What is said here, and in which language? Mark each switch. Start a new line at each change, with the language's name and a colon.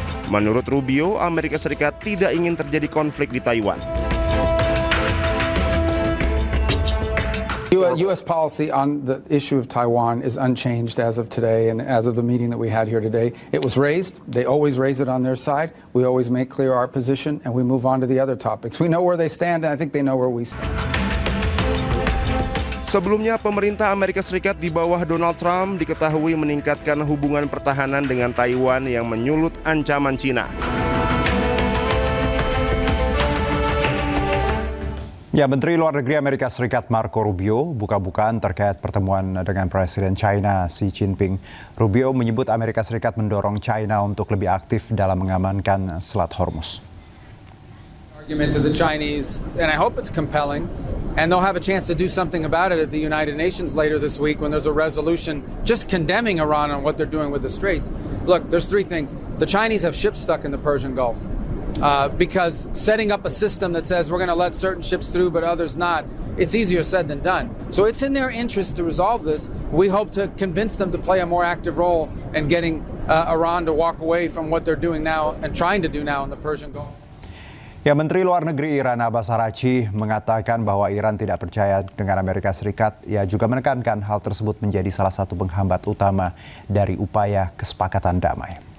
Indonesian: Menurut Rubio, Amerika Serikat tidak ingin terjadi konflik di Taiwan.
English: U.S. policy on the issue of Taiwan is unchanged as of today and as of the meeting that we had here today. It was raised. They always raise it on their side. We always make clear our position and we move on to the other topics. We know where they stand and I think they know where we stand.
Indonesian: Sebelumnya, pemerintah Amerika Serikat di bawah Donald Trump diketahui meningkatkan hubungan pertahanan dengan Taiwan yang menyulut ancaman Cina. Ya, Menteri Luar Negeri Amerika Serikat Marco Rubio buka-bukaan terkait pertemuan dengan Presiden China Xi Jinping. Rubio menyebut Amerika Serikat mendorong China untuk lebih aktif dalam mengamankan Selat Hormuz.
English: Argument to the Chinese, and I hope it's compelling, and they'll have a chance to do something about it at the United Nations later this week when there's a resolution just condemning Iran on what they're doing with the Straits. Look, there's three things. The Chinese have ships stuck in the Persian Gulf because setting up a system that says we're going to let certain ships through but others not, it's easier said than done. So it's in their interest to resolve this. We hope to convince them to play a more active role in getting Iran to walk away from what they're doing now and trying to do now in the Persian Gulf.
Indonesian: Ya, Menteri Luar Negeri Iran Abbas Araghchi mengatakan bahwa Iran tidak percaya dengan Amerika Serikat. Ia juga menekankan hal tersebut menjadi salah satu penghambat utama dari upaya kesepakatan damai.